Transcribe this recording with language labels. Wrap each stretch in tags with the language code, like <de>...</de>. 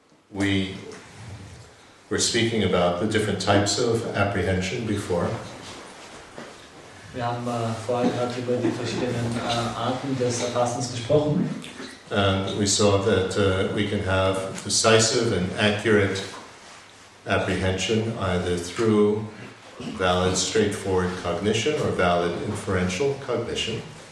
<en>we were speaking about the different types of apprehension before.</en> <de>Wir haben vorher gerade über die verschiedenen Arten des Erfassens gesprochen.</de> <en>And we saw that we can have decisive and accurate apprehension either through valid, straightforward cognition or valid inferential cognition.</en>